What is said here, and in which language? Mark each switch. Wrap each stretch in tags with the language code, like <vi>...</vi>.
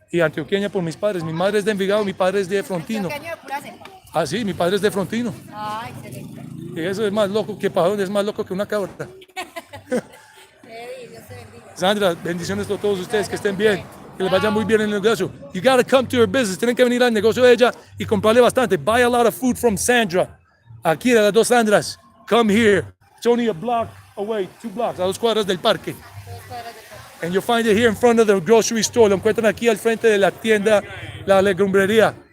<es>Y antioqueña por mis padres. Mi madre es de Envigado, mi padre es de Frontino. ¿Qué año de pura cepa? Ah, sí, mi padre es de Frontino. Ah, excelente. Y eso es más loco que Pajón, es más loco que una cabra. Dios te bendiga. Sandra, bendiciones a todos ustedes, que estén bien, que les vaya muy bien en el negocio.</es> <en>You gotta come to her business,</en> <es>tienen que venir al negocio de ella y comprarle bastante.</es> <en>Buy a lot of food from Sandra.</en> <es>Aquí de las dos Sandras,</es> <en>come here. It's only a block away, 2 blocks,</en> <es>a 2 cuadras del parque.</es> <en>And you'll find it here in front of the grocery store.</en> <es>Lo encuentran aquí al frente de la tienda, la legumbrería.</es>